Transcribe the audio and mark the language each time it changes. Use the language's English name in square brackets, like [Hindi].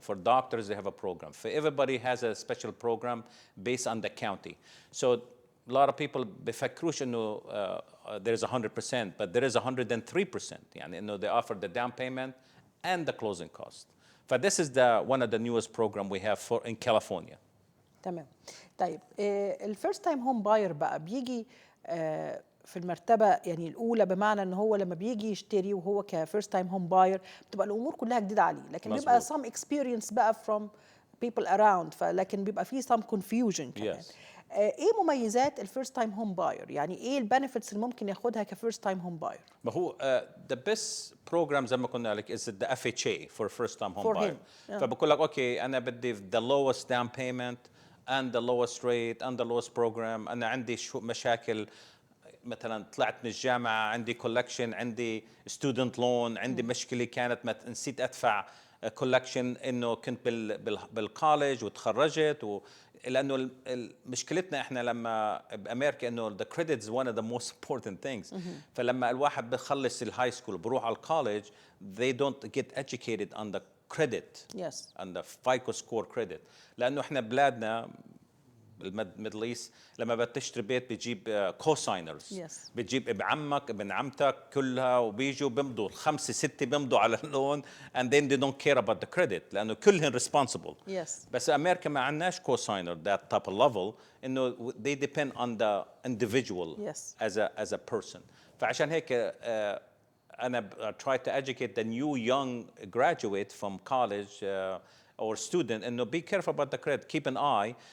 [English] For doctors, they have a program. For everybody has a special program based on the county. So a lot of people [Arabic] بفكروش إنه [English] there's 100%, but there is 103%. [Arabic] يعني إنه [English] they offer the down payment and the closing cost. But this is one of the newest program we have in California. [Arabic] تمام. طيب الفيرست تايم هوم باير بقى بيجي في المرتبه يعني الاولى، بمعنى ان هو لما بيجي يشتري وهو كفيرست تايم هوم باير بتبقى الامور كلها جديده عليه، لكن مزبوط. بيبقى [English] some experience بقى from people around، [Arabic] فلكن بيبقى فيه [English] some confusion [Arabic] كمان. [English] Yes. [Arabic] ايه مميزات الفيرست تايم هوم باير؟ يعني ايه البنفيتس اللي ممكن ياخدها كفيرست تايم هوم باير؟ ما هو [English] the best program [Arabic] زي ما قلنا لك [English] is the FHA for first time home For buyer. him. Yeah. [Arabic] فبقول لك اوكي انا بدي [English] the lowest down payment and the lowest rate and the lowest program. [Arabic] انا عندي شو مشاكل، مثلا طلعت من الجامعه، عندي كولكشن، عندي ستودنت لون، عندي مشكله كانت نسيت ادفع كولكشن انه كنت بالكولج وتخرجت لانه مشكلتنا احنا لما بامريكا انه [English] the credit is one of the most important things. [Arabic] فلما الواحد بخلص الهاي سكول بروح على الكولج [English] they don't get educated on the credit. Yes. on the FICO score credit. [Arabic] لانه احنا بلادنا بالميدل ايست لما بتشتري بيت بتجيب كوساينرز. [English] Yes. [Arabic] بتجيب ابن عمك ابن عمتك كلها وبيجوا بيمضوا 5 6 بيمضوا على اللون [English] and then they don't care about the credit [Arabic] لانه كلهم responsible. [English] Yes. [Arabic] بس امريكا ما عندناش كوساينر [English] that type of level [Arabic] انه [English] they depend on the individual. Yes. as a person. [Arabic] فعشان هيك أنا [English] try to educate the new young graduate from college or student [Arabic] إنه [English] be careful about the credit, keep an eye.